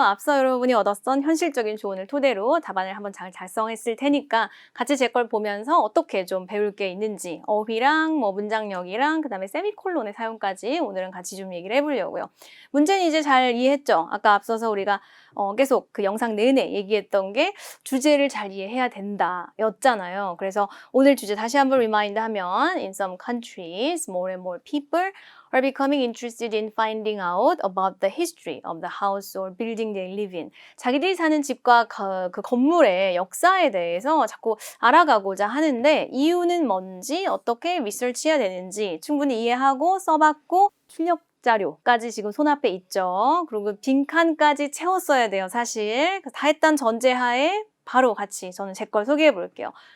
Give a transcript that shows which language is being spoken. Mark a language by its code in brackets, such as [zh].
[ko] 앞서 여러분이 얻었던 현실적인 조언을 토대로 답안을 한번 잘 작성했을 테니까 같이 제 걸 보면서 어떻게 좀 배울 게 있는지 어휘랑 뭐 문장력이랑 그다음에 세미콜론의 사용까지 오늘은 같이 좀 얘기를 해보려고요. 문제는 이제 잘 이해했죠? 아까 앞서서 우리가 계속 그 영상 내내 얘기했던 게 주제를 잘 이해해야 된다 였잖아요. 그래서 오늘 주제 다시 한번 리마인드 하면 [en] In some countries, more and more people are becoming interested in finding out about the history of the house or building they live in. [ko] 자기들이 사는 집과 그 건물의 역사에 대해서 자꾸 알아가고자 하는데 이유는 뭔지 어떻게 리서치해야 되는지 충분히 이해하고 써봤고 출력 자료까지 지금 손앞에 있죠. 그리고 그 빈칸까지 채웠어야 돼요, 사실. 다 했던 전제하에 바로 같이 저는 제 걸 소개해 볼게요.